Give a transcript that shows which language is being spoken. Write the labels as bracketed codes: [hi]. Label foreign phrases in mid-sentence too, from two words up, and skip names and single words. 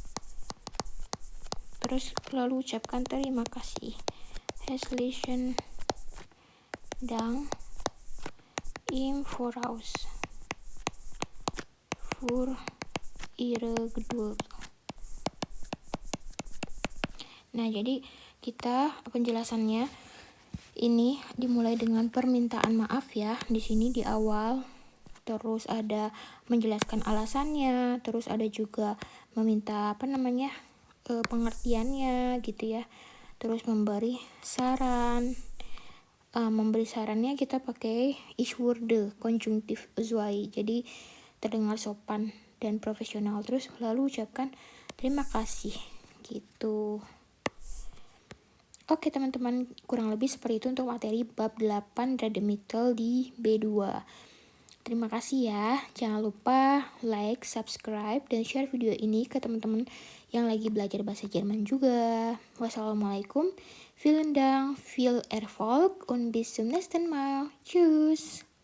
[id] Terus lalu ucapkan terima kasih, [de] herzlichen Dank im Voraus für Ihre Geduld. [id] Nah, jadi kita penjelasannya ini dimulai dengan permintaan maaf ya di sini di awal. Terus ada menjelaskan alasannya, terus ada juga meminta apa namanya pengertiannya gitu ya. Terus memberi saran. Memberi sarannya kita pakai [de] ich würde [id] konjungtif zwei. Jadi terdengar sopan dan profesional. Terus lalu ucapkan terima kasih gitu. Oke teman-teman, kurang lebih seperti itu untuk materi bab 8 Rede-Mittel di B2. Terima kasih ya. Jangan lupa like, subscribe, dan share video ini ke teman-teman yang lagi belajar bahasa Jerman juga. Wassalamualaikum. [de] Vielen Dank, viel Erfolg und bis zum nächsten Mal. Tschüss.